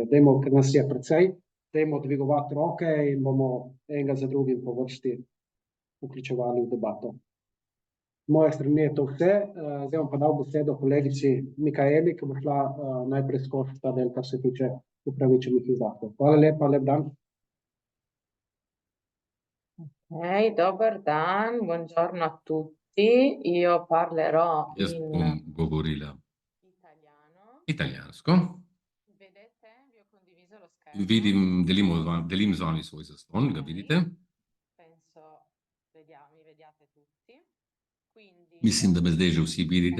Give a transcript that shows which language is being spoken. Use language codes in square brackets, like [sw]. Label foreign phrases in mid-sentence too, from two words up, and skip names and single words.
[sl] Dajmo, ker nas je precej, dajmo dvigovati roke in bomo enega za drugim po vrsti vključevali v debato. Z moje strani je to vse, zdaj bom pa dal besedo kolegici Mikaeli, ki bo šla najprej skozi ta del, kar se tiče upravičenih izdatkov. Hvala lepa, lep dan. Dober dan, [it] buongiorno a tutti, io parlerò [sl] Jaz bom govorila italijansko. Delim z vami svoj zaslon, ga vidite? Mislim, da me zdaj že vsi vidite.